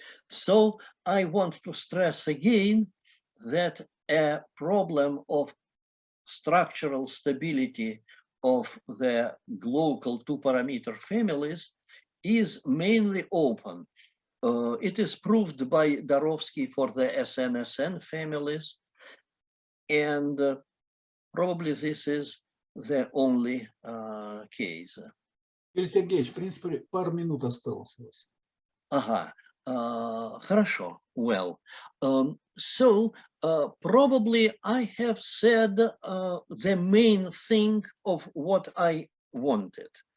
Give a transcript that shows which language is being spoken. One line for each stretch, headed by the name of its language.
English: So I want to stress again that a problem of structural stability of the local 2 parameter families is mainly open. It is proved by Darovsky for the SN families, and probably this is the only case.
Russian: Юрий Сергеевич, в принципе, пару минут осталось у вас. Ага, хорошо, well.
English: So probably I have said the main thing of what I wanted.